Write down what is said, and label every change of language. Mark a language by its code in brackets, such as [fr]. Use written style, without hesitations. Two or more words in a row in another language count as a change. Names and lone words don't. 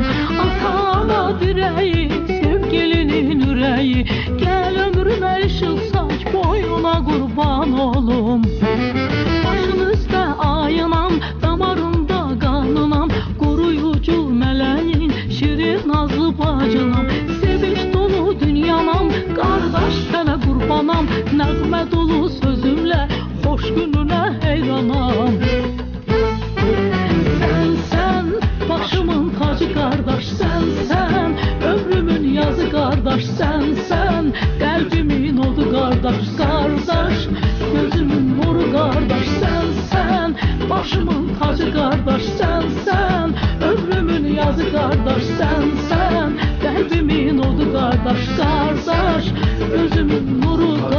[az] Ata-ana dirəyi, sevgilinin ürəyi, gəl ömrümə işıq saç, boyuna qurban olum. Başın üstə ayınam, damarımda qanınam, qoruyucu mələyin, şirin nazlı bacınam. Sevinç dolu dünyanam, qardaş sənə qurbanam, nəğmə dolu sözümlə hoş gününe heyranam. [tr] Sen sen, başımın tacı kardeş sen sen, ömrümün yazı kardeş sen sen, kalbimin odu kardeş kardeş, gözümün nuru kardeş sen sen, başımın tacı kardeş sen sen, ömrümün yazı kardeş sen sen, kalbimin odu kardeş kardeş, gözümün nuru